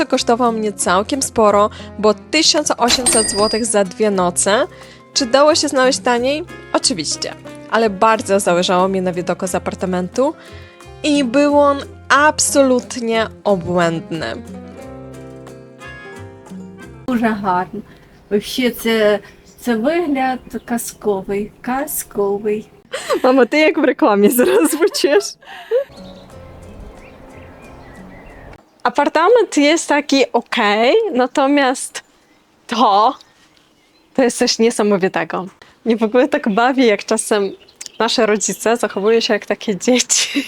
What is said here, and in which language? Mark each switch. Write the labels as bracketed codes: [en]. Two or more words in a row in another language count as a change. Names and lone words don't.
[pl] kosztowało mnie całkiem sporo, bo 1800 zł za 2 noce. Czy dało się znaleźć taniej? Oczywiście, ale bardzo zależało mi na widoku z apartamentu i był on absolutnie obłędny. [uk] Дуже гарно. Взагалі, це вигляд казковий, казковий. [pl] Mamo, ty jak w reklamie zaraz звучиш. Apartament jest taki okej, natomiast to jest coś niesamowitego. Mnie w ogóle tak bawi, jak czasem nasze rodzice zachowują się jak takie dzieci.